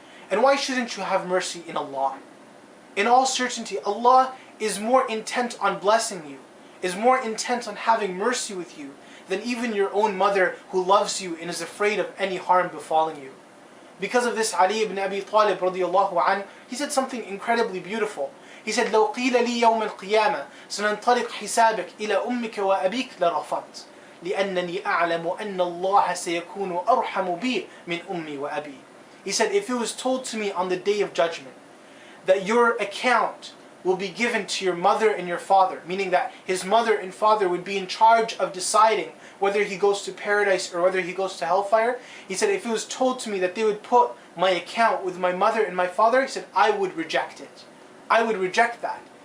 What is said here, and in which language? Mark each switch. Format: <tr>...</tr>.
<en>And why shouldn't you have mercy in Allah? In all certainty, Allah is more intent on blessing you, is more intent on having mercy with you than even your own mother who loves you and is afraid of any harm befalling you. Because of this, Ali ibn Abi Talib radiallahu anh, he said something incredibly beautiful. He said,</en> <ar>لو قيل لي يوم القيامة سننطلق حسابك إلى أمك وأبيك لرفضت لأنني أعلم أن الله سيكون أرحم بي من أمي وأبي.</ar> <en>He said, if it was told to me on the day of judgment that your account will be given to your mother and your father, meaning that his mother and father would be in charge of deciding whether he goes to paradise or whether he goes to hellfire. He said, if it was told to me that they would put my account with my mother and my father, he said, I would reject it. I would reject that.</en>